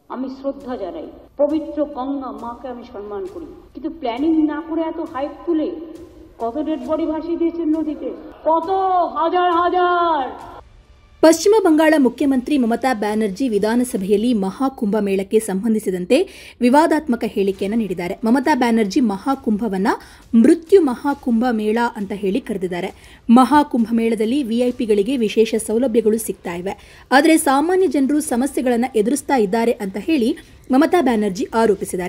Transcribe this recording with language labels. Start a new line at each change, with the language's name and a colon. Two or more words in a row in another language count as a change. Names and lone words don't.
Bangla: আমি শ্রদ্ধা জানাই, পবিত্র গঙ্গা মাকে আমি সম্মান করি, কিন্তু প্ল্যানিং না করে এত হাইপ তুলে কত
English: dead body
Bangla: ভাসিয়ে দিয়েছেন নদীতে, কত হাজার হাজার।
Kannada: ಪಶ್ಚಿಮ ಬಂಗಾಳ ಮುಖ್ಯಮಂತ್ರಿ ಮಮತಾ ಬ್ಯಾನರ್ಜಿ ವಿಧಾನಸಭೆಯಲ್ಲಿ ಮಹಾಕುಂಭಮೇಳಕ್ಕೆ ಸಂಬಂಧಿಸಿದಂತೆ ವಿವಾದಾತ್ಮಕ ಹೇಳಿಕೆಯನ್ನು ನೀಡಿದ್ದಾರೆ. ಮಮತಾ ಬ್ಯಾನರ್ಜಿ ಮಹಾಕುಂಭವನ್ನ ಮೃತ್ಯು ಮಹಾಕುಂಭ ಮೇಳ ಅಂತ ಹೇಳಿ ಕರೆದಿದ್ದಾರೆ. ಮಹಾಕುಂಭಮೇಳದಲ್ಲಿ ವಿಐಪಿಗಳಿಗೆ ವಿಶೇಷ ಸೌಲಭ್ಯಗಳು ಸಿಗ್ತಾ ಇವೆ, ಆದರೆ ಸಾಮಾನ್ಯ ಜನರು ಸಮಸ್ಯೆಗಳನ್ನು ಎದುರಿಸ್ತಾ ಇದ್ದಾರೆ ಅಂತ ಹೇಳಿ ಮಮತಾ ಬ್ಯಾನರ್ಜಿ ಆರೋಪಿಸಿದ್ದಾರೆ.